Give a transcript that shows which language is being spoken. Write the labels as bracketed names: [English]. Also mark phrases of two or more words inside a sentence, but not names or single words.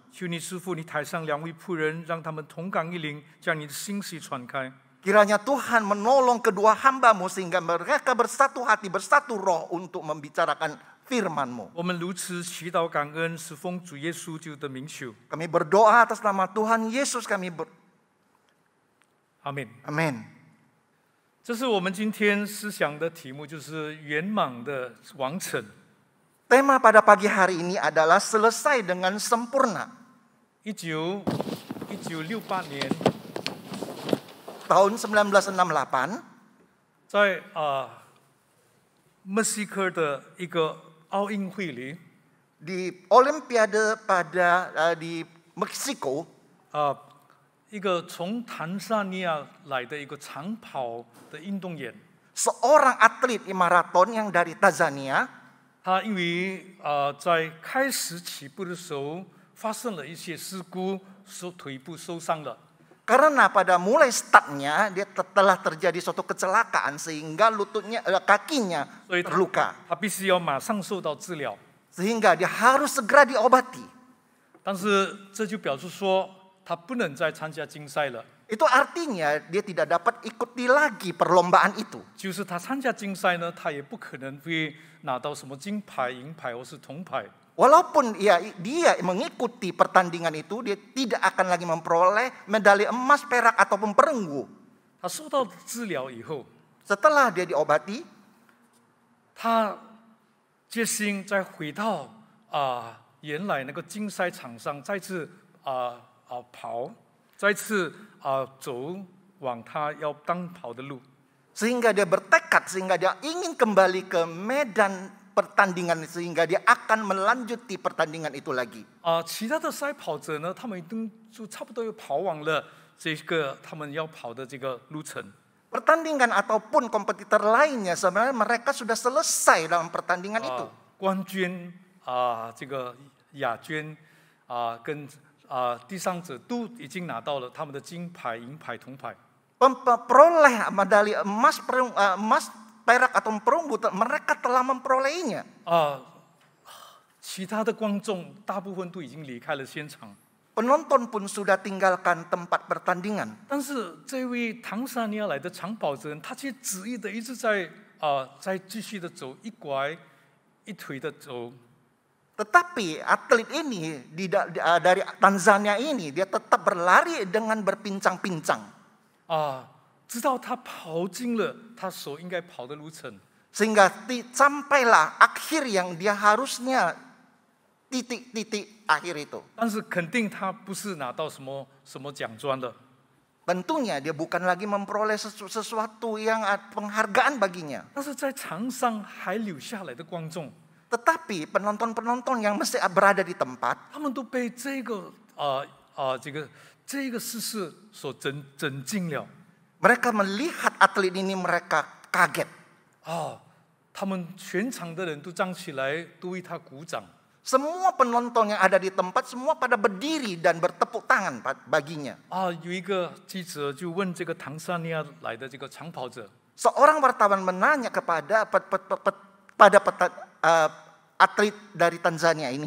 [Chinese] 求你师父，你台上2位仆人，让他们同感一灵，将你的信息传开。 [Indonesian] Kiranya Tuhan menolong kedua hamba-Mu sehingga mereka bersatu hati, bersatu roh untuk membicarakan firman-Mu. [Chinese] 我们如此祈祷感恩，是奉主耶稣基督的名求。 [Indonesian] Kami berdoa atas nama Tuhan Yesus [Chinese] Amin。 [Indonesian] Amin. [Chinese] 这是我们今天思想的题目，就是圆满的完成。 [Indonesian] Tema pada pagi hari ini adalah selesai dengan sempurna. [Chinese] 1968年， [Indonesian] Tahun 1968, [Chinese] 在墨西哥的一个奥运会里， [Indonesian] di Olimpiade di Meksiko, [Chinese] 一个从坦桑尼亚来的一个长跑的运动员， [Indonesian] seorang atlet maraton yang dari Tanzania, [Chinese] 他因为在开始起步的时候发生了一些事故，腿部受伤了。 [Indonesian] karena pada mulai startnya dia telah terjadi suatu kecelakaan sehingga kakinya [Chinese] 所以 [Indonesian] terluka, [Chinese] 他必须要马上受到治疗。 [Indonesian] sehingga dia harus segera diobati. [Chinese] 但是这就表示说，他不能再参加竞赛了。 [Indonesian] Itu artinya dia tidak dapat ikuti lagi perlombaan itu. [Chinese] 就是他参加竞赛呢，他也不可能会拿到什么金牌、银牌或是铜牌。 [Indonesian] Walaupun dia mengikuti pertandingan itu, dia tidak akan lagi memperoleh medali emas, perak ataupun perunggu. [Chinese] 他受到治疗以后， [Indonesian] Setelah dia diobati, [Chinese] 他决心再回到原来那个竞赛场上，再次跑，再次走往他要当跑的路。 [Indonesian] Sehingga dia bertekad, sehingga dia ingin kembali ke medan pertandingan, sehingga dia akan melanjuti pertandingan itu lagi. [Chinese] 其他的赛跑者呢，他们已经就差不多又跑完了这个他们要跑的这个路程。 [Indonesian] Pertandingan ataupun kompetitor lainnya sebenarnya mereka sudah selesai dalam pertandingan itu. [Chinese] 冠军这个亚军跟第三者都已经拿到了他们的金牌、银牌、铜牌。 [Indonesian] Peroleh medali emas, perak atau perunggu, mereka telah memperolehnya. [Chinese] 其他的观众大部分都已经离开了现场。 [Indonesian] Penonton pun sudah tinggalkan tempat pertandingan. [Chinese] 但是这位唐萨尼亚来的长跑者，他却执意的一直在继续的走，一拐一腿的走。 [Indonesian] Tetapi atlet ini dari Tanzania ini dia tetap berlari dengan berpincang-pincang. [Chinese] 直到他跑进了他所应该跑的路程。 [Indonesian] Sehingga sampailah akhir yang dia harusnya titik-titik akhir itu. [Chinese] 但是肯定他不是拿到什么奖状的。 [Indonesian] Tentunya dia bukan lagi memperoleh sesuatu yang penghargaan baginya. [Chinese] 但是在场上还留下来的观众， [Indonesian] Tetapi penonton-penonton yang masih berada di tempat, [Chinese] 他们都被这个事实所震惊了。 [Indonesian] mereka melihat atlet ini mereka kaget. [Chinese] 他们全场的人都站起来，都为他鼓掌。 [Indonesian] Semua penonton yang ada di tempat semua pada berdiri dan bertepuk tangan baginya. [Chinese] 有一个记者就问这个唐萨尼亚来的这个长跑者， [Indonesian] Seorang wartawan menanya kepada atlet dari Tanzania ini,